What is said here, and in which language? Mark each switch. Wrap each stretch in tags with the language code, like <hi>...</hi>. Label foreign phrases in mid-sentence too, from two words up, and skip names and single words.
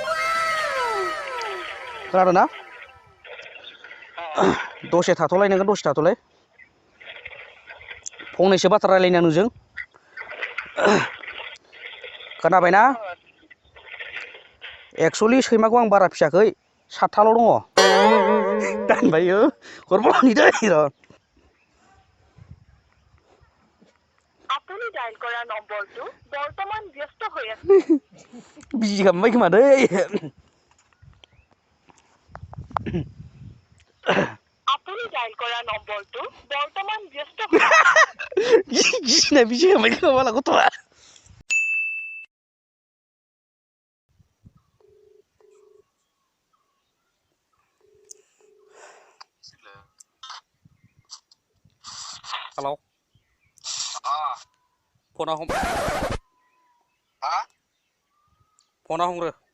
<brx>खोनादों ना दसे थाथ'लाय नोङो दसे थाथ'लाय फंनैसो बाथ्रा रायलायनो नोंजों खोनाबायना एक्सुलि सैमाखौ आं बारा फियाखै 7थाल' दङ दानबायो हरबावनि दै र'</brx> <as>আপুনি ডায়াল কৰা নম্বৰটো বৰ্তমান ব্যস্ত হৈ আছে</as> <brx>बिजि गाबबाय खोमा दै</brx> <as>আপুনি ডায়াল কৰা নম্বৰটো বৰ্তমান ব্যস্ত হৈ</as> <brx>गिनाय बिजि गाबबाय खोमा बाला गथ'आ हेलौ फना हम फना हमग्रो</brx>